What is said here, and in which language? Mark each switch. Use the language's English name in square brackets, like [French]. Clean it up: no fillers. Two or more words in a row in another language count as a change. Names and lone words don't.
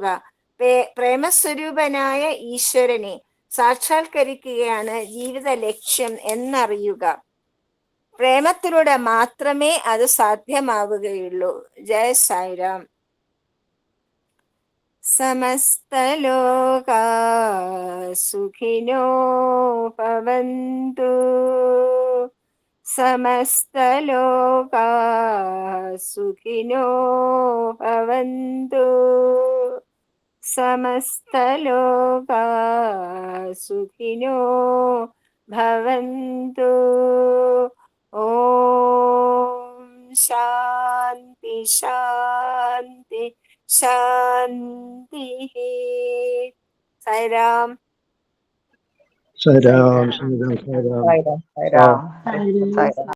[Malayalam] പ്രേമസ്വരൂപനായ ഈശ്വരനെ സാക്ഷാത്കരിക്കുകയാണ് ജീവിത ലക്ഷ്യം എന്നറിയുക. പ്രേമത്തിലൂടെ മാത്രമേ അത് സാധ്യമാവുകയുള്ളൂ. [Sanskrit] ജയ സായിരാം. സമസ്തലോകാ സുഖിനോ ഭവന്തു. സമസ്തലോകാ സുഖിനോ ഭവന്തു. സമസ്തലോകാ സുഖിനോ ഭവന്തു. ഓം ശാന്തി ശാന്തി ശാന്തി. സായിരാം. സായിരാം. സായിരാം. സായിരാം. സായിരാം. സായിരാം.